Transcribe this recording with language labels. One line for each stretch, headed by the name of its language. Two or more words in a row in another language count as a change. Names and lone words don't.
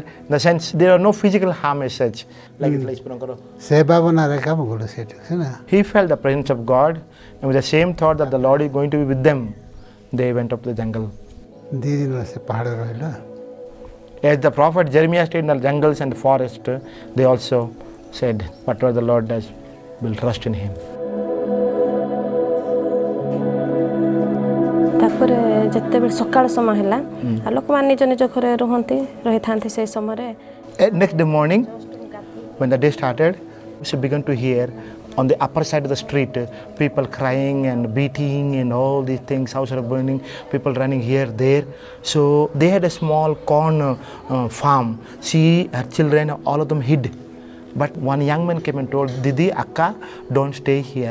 English: In the sense, there are no physical harm as such. Like he felt the presence of God, and with the same thought that the Lord is going to be with them, they went up to the jungle. As the prophet Jeremiah stayed in the jungles and the forest, they also said, whatever the Lord does, we'll trust in him.
Odia: ତାପରେ ଯେତେବେଳେ ସକାଳ ସମୟ ହେଲା ଲୋକମାନେ ନିଜ ନିଜ ଘରେ ରହିଥାନ୍ତି ସେହି ସମୟରେ
English: Next day morning, when the day started, she began to hear on the upper side of the street people crying and beating and all these things, houses are burning, people running here, there. So they had a small corn farm. She, her children, all of them hid. But one young man came and told, Didi, Akka, don't stay here.